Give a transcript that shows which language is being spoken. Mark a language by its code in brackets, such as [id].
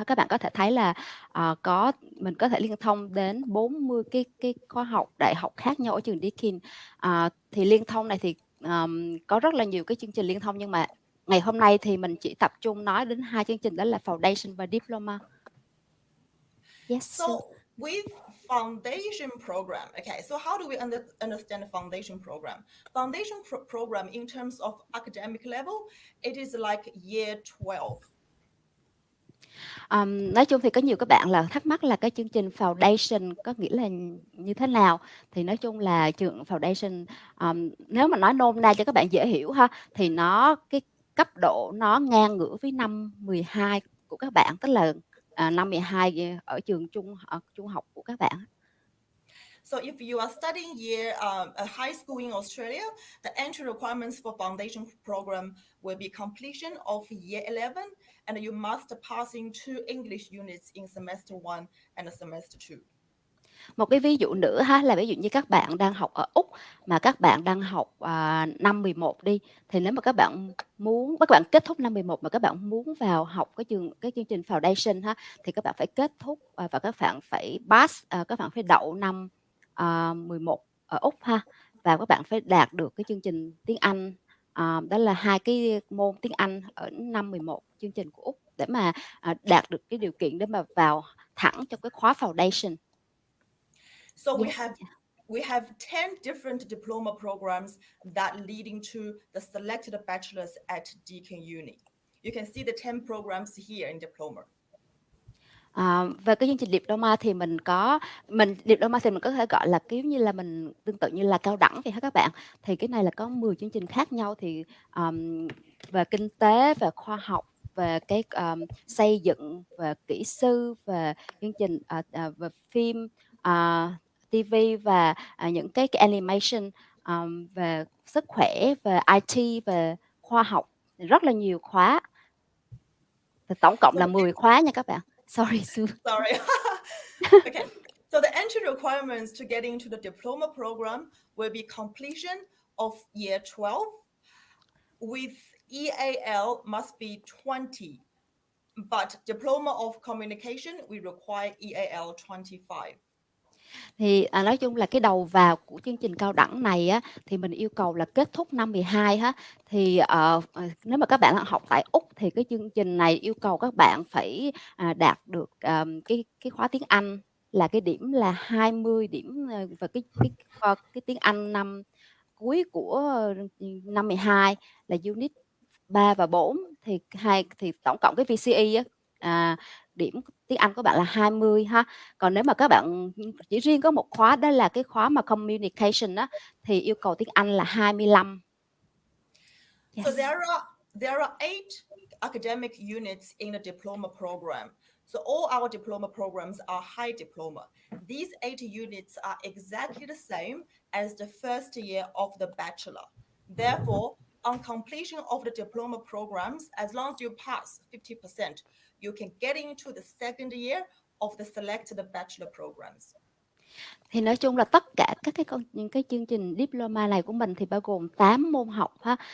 [vi] Các bạn có thể thấy là mình có thể liên thông đến 40 cái khóa học đại học khác nhau ở trường DEAKIN. Thì liên thông này thì có rất là nhiều cái chương trình liên thông, nhưng mà ngày hôm nay thì mình chỉ tập trung nói đến hai chương trình, đó là Foundation và Diploma. [en] Yes. So with foundation program, okay, so how do we understand the foundation program? Foundation program in terms of academic level, it is like year 12. [vi] Nói chung thì có nhiều các bạn là thắc mắc là cái chương trình Foundation có nghĩa là như thế nào. Thì nói chung là trường Foundation, nếu mà nói nôm na cho các bạn dễ hiểu ha, thì cái cấp độ nó ngang ngửa với năm 12 của các bạn, tức là năm 12 ở trường trung học của các bạn. [en] So if you are studying a high school in Australia, the entry requirements for foundation program will be completion of year 11, and you must pass in 2 English units in semester 1 and semester 2. [vi] Một cái ví dụ nữa ha, là ví dụ như các bạn đang học ở Úc mà các bạn đang học năm 11 đi, thì nếu mà các bạn kết thúc năm 11 mà các bạn muốn vào học cái chương trình Foundation ha, thì các bạn phải kết thúc và các bạn phải pass, các bạn phải đậu năm 11 ở Úc ha, và các bạn phải đạt được cái chương trình tiếng Anh, đó là 2 cái môn tiếng Anh ở năm 11 chương trình của Úc, để mà đạt được cái điều kiện để mà vào thẳng trong cái khóa Foundation. [en] So we have 10 different diploma programs that leading to the selected bachelors at Deakin Uni. You can see the 10 programs here in diploma. [vi] Về cái chương trình diploma thì mình có thể gọi là kiểu như là mình tương tự như là cao đẳng vậy hả các bạn. Thì cái này là có 10 chương trình khác nhau, thì về kinh tế, về khoa học, về cái xây dựng, về kỹ sư, về chương trình về phim, TV và những cái animation, về sức khỏe, về IT, về khoa học, rất là nhiều khóa. Thì tổng cộng là 10 khóa nha các bạn. [en] Sorry Sue. Sorry. Okay. So the entry requirements to get into the diploma program will be completion of year 12 with EAL must be 20, but diploma of communication we require EAL 25. [vi] Thì nói chung là cái đầu vào của chương trình cao đẳng này á, thì mình yêu cầu là kết thúc năm 12 ha. Thì nếu mà các bạn học tại Úc thì cái chương trình này yêu cầu các bạn phải đạt được cái khóa tiếng Anh là cái điểm là 20 điểm và cái tiếng Anh năm cuối của năm 12 là unit 3 và 4 thì tổng cộng cái VCE á, điểm tiếng Anh của bạn là 20 ha. Còn nếu mà các bạn chỉ riêng có một khóa đó là cái khóa mà communication á thì yêu cầu tiếng Anh là 25. [en] Yes. So there are 8 academic units in the diploma program. So all our diploma programs are high diploma. These 8 units are exactly the same as the first year of the bachelor. Therefore, on completion of the diploma programs, as long as you pass 50%, you can get into the second year of the selected bachelor programs. [vi] Thì nói chung là tất cả các những cái chương trình diploma này của mình thì bao gồm 8 môn học ha.